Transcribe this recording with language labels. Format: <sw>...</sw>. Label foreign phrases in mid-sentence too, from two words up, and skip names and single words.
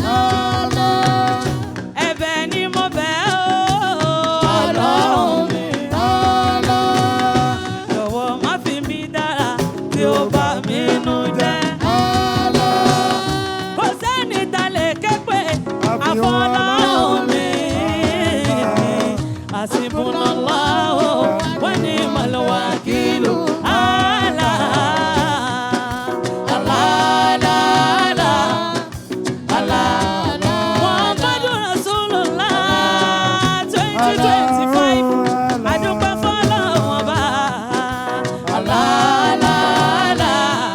<yo>Ẹ̀bẹ̀ ni mo bẹ̀ ọ́, Ọlọ́run mi. Jọ̀wọ́ má fi mí dára tí ó bá mi nú jẹ́. Kò sẹ́ni ta lè ké pè àfọlọ́run mi.</yo> <ar>حسبنا الله ونعم الوكيل. الله، الله، الله، الله. محمد رسول الله 2025.</ar> <yo>Adúpẹ́ fọ́lọ́run ọba.</yo> <ar>الله، الله، الله.</ar>